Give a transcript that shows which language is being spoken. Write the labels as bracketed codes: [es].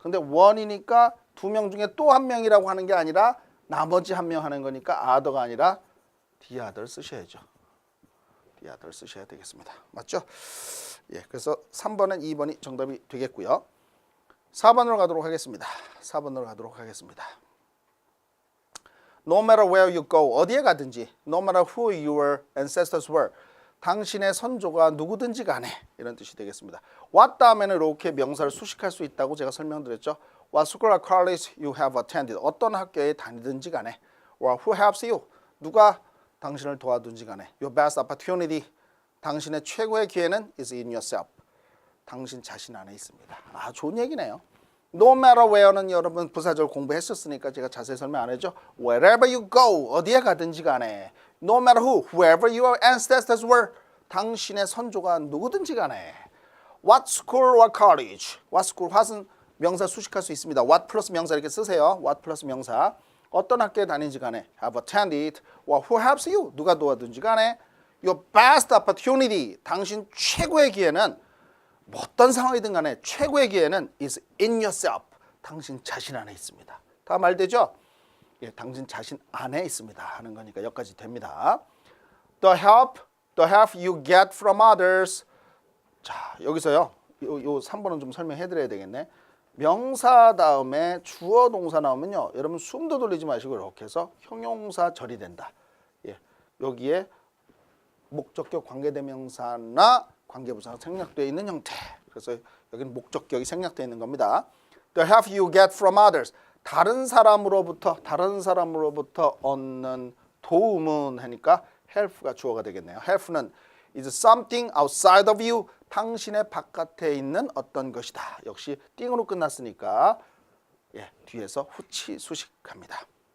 [ko] 근데 one이니까 두 명 중에 또 한 명이라고 하는 게 아니라 나머지 한 명 하는 거니까 other가 아니라 [en] the other [ko] 쓰셔야죠. the other 쓰셔야 되겠습니다. 맞죠? 예, 그래서 3번은 2번이 정답이 되겠고요. 4번으로 가도록 하겠습니다. 4번으로 가도록 하겠습니다. [en] No matter where you go, [ko] 어디에 가든지, [en] no matter who your ancestors were, [ko] 당신의 선조가 누구든지 간에, 이런 뜻이 되겠습니다. [en] what 다음에는 이렇게 명사를 수식할 수 있다고 제가 설명드렸죠. What school or college you have attended, [ko] 어떤 학교에 다니든지 간에, [en] or who helps you, [ko] 누가 당신을 도와든지 간에, [en] your best opportunity, [ko] 당신의 최고의 기회는 [en] is in yourself, [ko] 당신 자신 안에 있습니다. 아, 좋은 얘기네요. [en] No matter where [ko] 는 여러분 부사절 공부했었으니까 제가 자세히 설명 안 했죠. [en] Wherever you go, [ko] 어디에 가든지 간에, [en] no matter who, whoever your ancestors were, [ko] 당신의 선조가 누구든지 간에, [en] what school or college, what school, what은 [ko] 명사 수식할 수 있습니다. what 플러스 명사 이렇게 쓰세요. what 플러스 명사, 어떤 학교에 다니는지 간에, [en] have attended, or who helps you, [ko] 누가 도와든지 간에, [en] your best opportunity, [ko] 당신 최고의 기회는, 뭐 어떤 상황이든 간에 최고의 기회는 [en] is in yourself, [ko] 당신 자신 안에 있습니다. 다 말되죠? 예, 당신 자신 안에 있습니다 하는 거니까 여기까지 됩니다. [en] The help you get from others. [ko] 자, 여기서요, 요 3번은 좀 설명해 드려야 되겠네. 명사 다음에 주어 동사 나오면요, 여러분 숨도 돌리지 마시고 이렇게 해서 형용사 절이 된다. 예, 여기에 목적격 관계대명사나 관계부사가 생략되어 있는 형태. 그래서 여기는 목적격이 생략되어 있는 겁니다. [en] The help you get from others. [ko] 다른 사람으로부터 얻는 도움은 하니까 help가 주어가 되겠네요. [en] help는 is something outside of you. [ko] 당신의 바깥에 있는 어떤 것이다. 역시 띵으로 끝났으니까 예, 뒤에서 후치 수식합니다.